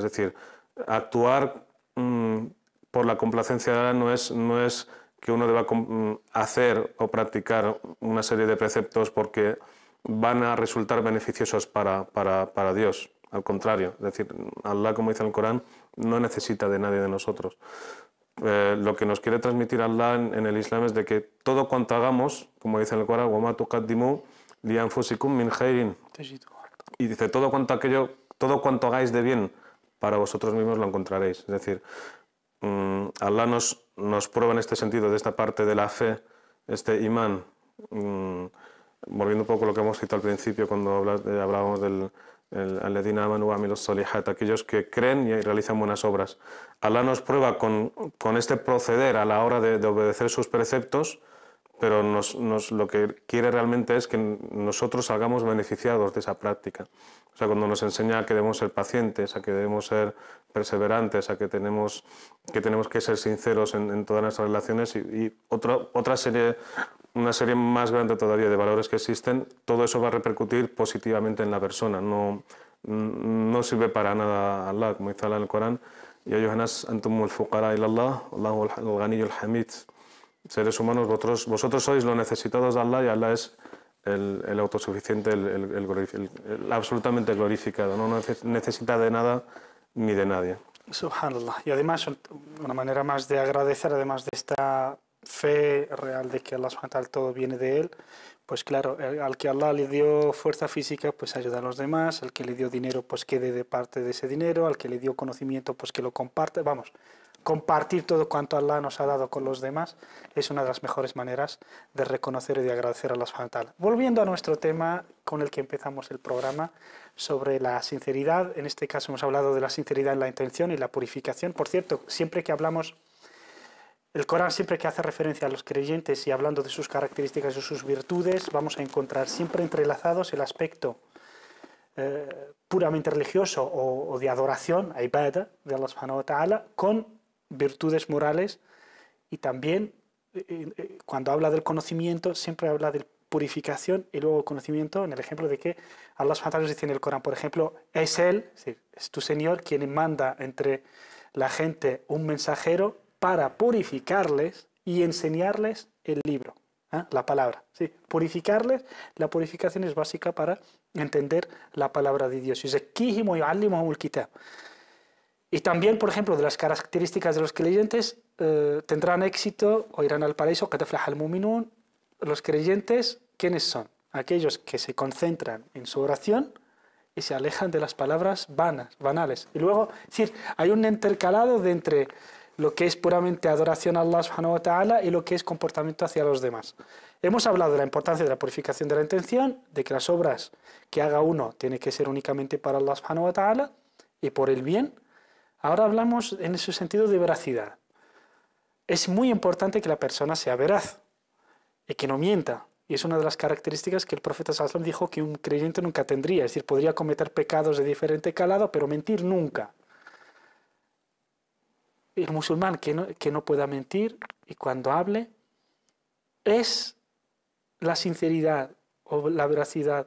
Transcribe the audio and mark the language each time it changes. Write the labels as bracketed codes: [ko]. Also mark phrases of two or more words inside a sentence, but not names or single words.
[es] Es decir, actuar por la complacencia de Allah no es que uno deba hacer o practicar una serie de preceptos porque van a resultar beneficiosos para Dios. Al contrario, es decir, Allah, como dice en el Corán, no necesita de nadie de nosotros. Lo que nos quiere transmitir Allah en el Islam es de que todo cuanto hagamos, como dice en el Corán, [ar] وَمَا تُقَدِّمُوا لِأَنفُسِكُم مِّنْ خَيْرٍ [es] Y dice, todo cuanto hagáis de bien para vosotros mismos lo encontraréis. Es decir, Allah nos prueba en este sentido, de esta parte de la fe, este imán, volviendo un poco a lo que hemos citado al principio cuando hablábamos del [ar] الذين آمنوا وعملوا الصالحات, [es] aquellos que creen y realizan buenas obras. Allah nos prueba con este proceder a la hora de obedecer sus preceptos, pero lo que quiere realmente es que nosotros salgamos beneficiados de esa práctica. O sea, cuando nos enseña que debemos ser pacientes, a que debemos ser perseverantes, a que tenemos que ser sinceros en todas nuestras relaciones y una serie más grande todavía de valores que existen, todo eso va a repercutir positivamente en la persona. No sirve para nada a Allah, como dice Allah en el Corán, [ar] يا أيها الناس أنتم الفقراء إلى الله الله الغني الحميد. [es] Seres humanos, vosotros sois los necesitados de Allah y Allah es el autosuficiente, el absolutamente glorificado. No necesita de nada ni de nadie. Subhanallah. Y además, una manera más de agradecer, además de esta fe real de que [ar] الله سبحانه وتعالى [es] todo viene de él, pues claro, al que Allah le dio fuerza física, pues ayuda a los demás, al que le dio dinero, pues que dé de parte de ese dinero, al que le dio conocimiento, pues que lo comparte, vamos. Compartir todo cuanto Allah nos ha dado con los demás es una de las mejores maneras de reconocer y de agradecer a [ar] الله سبحانه وتعالى. [es] Volviendo a nuestro tema con el que empezamos el programa, sobre la sinceridad. En este caso hemos hablado de la sinceridad en la intención y la purificación. Por cierto, siempre que hablamos, el Corán siempre que hace referencia a los creyentes y hablando de sus características y sus virtudes, vamos a encontrar siempre entrelazados el aspecto puramente religioso o de adoración, ibadah, de [ar] الله سبحانه وتعالى, [es] con virtudes morales, y también cuando habla del conocimiento siempre habla de purificación y luego conocimiento, en el ejemplo de que [ar] الله سبحانه وتعالى [es] nos dice en el Corán, por ejemplo, es Él, es tu Señor quien manda entre la gente un mensajero para purificarles y enseñarles el libro, la palabra. ¿Sí? Purificarles, la purificación es básica para entender la palabra de Dios. Y también, por ejemplo, de las características de los creyentes, tendrán éxito o irán al paraíso. Los creyentes, ¿quiénes son? Aquellos que se concentran en su oración y se alejan de las palabras banales. Y luego, es decir, hay un intercalado de entre lo que es puramente adoración a [ar] الله سبحانه وتعالى [es] y lo que es comportamiento hacia los demás. Hemos hablado de la importancia de la purificación de la intención, de que las obras que haga uno tienen que ser únicamente para [ar] الله سبحانه وتعالى [es] y por el bien. Ahora hablamos en ese sentido de veracidad. Es muy importante que la persona sea veraz y que no mienta. Y es una de las características que el profeta [ar] صلى الله عليه وسلم [es] dijo que un creyente nunca tendría. Es decir, podría cometer pecados de diferente calado, pero mentir nunca. El musulmán que no pueda mentir y cuando hable es la sinceridad o la veracidad.